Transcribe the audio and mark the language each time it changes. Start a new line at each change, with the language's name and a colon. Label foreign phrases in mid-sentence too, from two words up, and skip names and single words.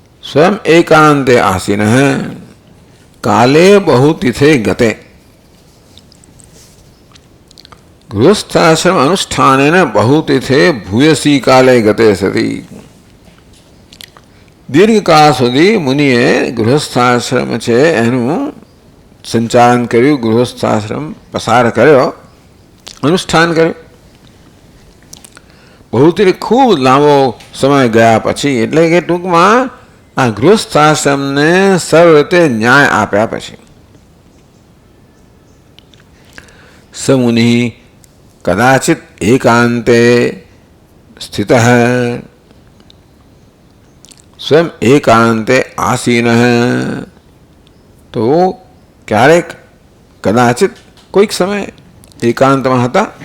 Sanskrit: स्वयं एकांते आसीनः काले बहुतिथे गते। गृहस्थाश्रम अनुष्ठानेन बहुतिथे भूयसी काले गते सति।
Gujarati: દીર્ઘકાળ સુધી મુનિએ ગૃહસ્થાશ્રમ છે એનું સંચાલન કર્યું, ગૃહસ્થાશ્રમ પસાર કર્યો, અનુષ્ઠાન કર્યું. બહુથી ખૂબ લાંબો સમય ગયા પછી, એટલે કે ટૂંકમાં આ ગૃહસ્થાશ્રમને સર્વ રીતે ન્યાય આપ્યા પછી
Sanskrit: समुनि कदाचित एकांते स्थित स्वयं एकांते आसीन,
Gujarati: તો ક્યારેક કદાચિત કોઈક સમય એકાંતમાં હતા.